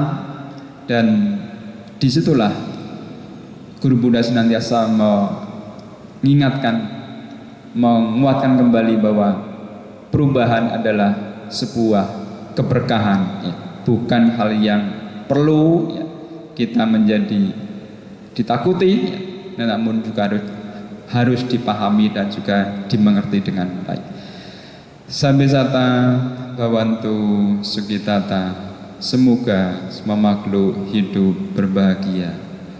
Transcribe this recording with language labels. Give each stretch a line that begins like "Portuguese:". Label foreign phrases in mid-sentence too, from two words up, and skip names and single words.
Indonesian: Dan disitulah Guru Buddha senantiasa mengingatkan, menguatkan kembali bahwa perubahan adalah sebuah keberkahan ya, bukan hal yang perlu ya, kita menjadi ditakuti ya, namun juga harus dipahami dan juga dimengerti dengan baik.
Pali: Sabbesata bhavantu sukhitata,
Indonesian: semoga semua makhluk hidup berbahagia.